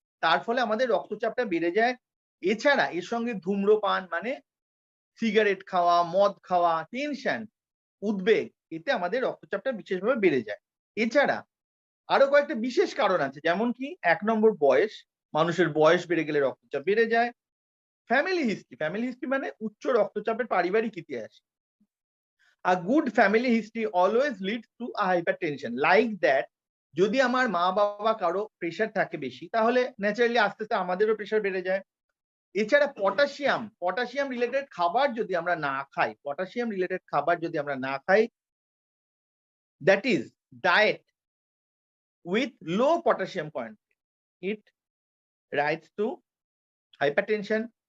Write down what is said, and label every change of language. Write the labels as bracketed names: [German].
[Bangla] তার ফলে আমাদের রক্তচাপটা বেড়ে যায়। এছাড়া এর সঙ্গে ধূম্রপান মানে সিগারেট খাওয়া, মদ খাওয়া, টেনশন, উদ্বেগ, এতে আমাদের রক্তচাপটা বিশেষভাবে বেড়ে যায়। এছাড়া আরো কয়েকটা বিশেষ কারণ আছে, যেমন কি ১ নম্বর বয়স, মানুষের বয়স বেড়ে গেলে রক্তচাপ বেড়ে যায়। ফ্যামিলি হিস্ট্রি, ফ্যামিলি হিস্ট্রি মানে উচ্চ রক্তচাপের পারিবারিক ইতিহাস। [English] A good family history always leads to a hypertension. Like that, [Bangla] যদি আমার মা বাবা কারো প্রেশার থাকে বেশি, তাহলে ন্যাচারালি আস্তে আস্তে আমাদেরও প্রেশার বেড়ে যায়। এছাড়া পটাশিয়াম, পটাশিয়াম রিলেটেড খাবার যদি আমরা না খাই, পটাশিয়াম রিলেটেড খাবার যদি আমরা না খাই, [English] That is diet with low potassium content, it rights to hypertension.